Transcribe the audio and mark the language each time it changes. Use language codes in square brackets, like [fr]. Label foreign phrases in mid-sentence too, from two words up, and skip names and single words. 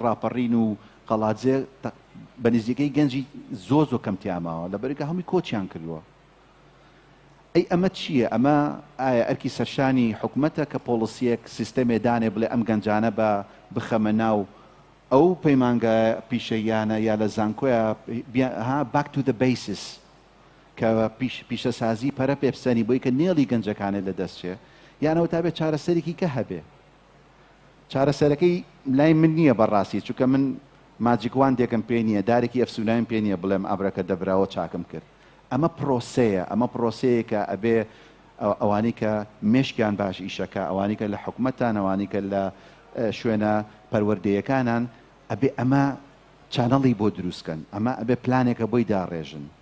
[ckb] ڕاپەڕین و قەڵاتجێ بە نزیکەی گەنجی زۆر کەمتیاماوە لەبەرێکە هەمووی کۆچیان کردووە ئەی ئەمە چییە ئەمە ئایا ئەرکی سەرشانی حکوومەتە کە پۆلیسیەک سیستەمێ دانێ بڵێ ئەم گەنجانە بە بخەمە ناو ئەو پەیمانگە پیشەیانە یا لە زانکۆیە [en] back to the basis [ckb] کە پیشەسازی پەرە پێپسەنی بۆی کە نێڵی گەنجەکانێت لە دەستچێ یانەوە تا بێت چارەسەرێکی کە هەبێ چارەسەرەکەی لای من نییە بەڕاستی چونکە من ماجیکوان دێکم پێ نییە دارێکی ئەفسونایم پێ نییە بڵێم ئابرەکە دەبراوە چاکم کرد ئەمە پرۆسەیە ئەمە پرۆسەیە کە ئەبێ ئەوانی کە مێشکیان باش ئیشەکە ئەوانی کە لە حکوومەتان ئەوانی کە لە شوێنە پەروەردەیەکانان ئەبێ ئەمە چانەڵی بۆ دروستکەن ئەمە ئەبێ پلانێکە بۆی داڕێژن